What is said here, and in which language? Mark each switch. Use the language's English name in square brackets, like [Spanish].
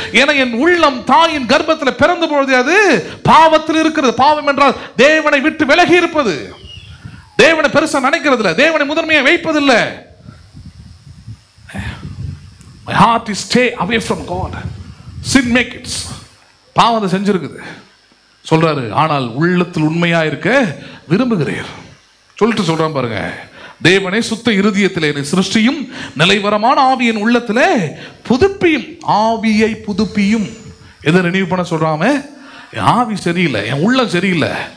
[Tamil] ஏன்னா என் உள்ளம் தாயின் கர்ப்பத்தில் பிறந்த பொழுது அது பாவத்தில் இருக்கிறது. பாவம் என்றால் தேவனை விட்டு விலகி இருப்பது, தேவனை பெருசா நினைக்கிறது இல்லை, தேவனை முதன்மையை வைப்பதில்லை. [English] My heart is stay away from God. Sin make it. [Tamil] பாவம் அதை செஞ்சிருக்குது. சொல்றாரு, ஆனால் உள்ளத்தில் உண்மையா இருக்க விரும்புகிறீர் சொல்லிட்டு சொல்றான் பாருங்க. தேவனே சுத்த இருதயத்திலே சிருஷ்டியும், நிலைவரமான ஆவியின் உள்ளத்திலே புதுப்பியும். ஆவியை புதுப்பியும். எதை ரினியூ பண்ண சொல்றாம? என் ஆவி சரியில்லை, என் உள்ளம் சரியில்லை.